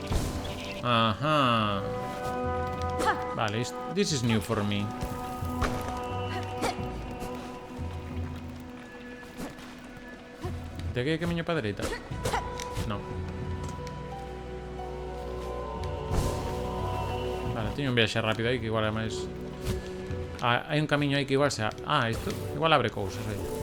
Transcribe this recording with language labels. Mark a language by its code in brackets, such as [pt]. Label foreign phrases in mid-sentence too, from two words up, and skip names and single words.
[gl] Ajá. Vale, [en] this is new for me. [es] ¿De aquí hay camino para derecha? No. [gl] Vale, teño un viaxe rápido aí que igual é máis... Ah, hai un camiño aí que igual sea... Ah, isto igual abre cousas aí.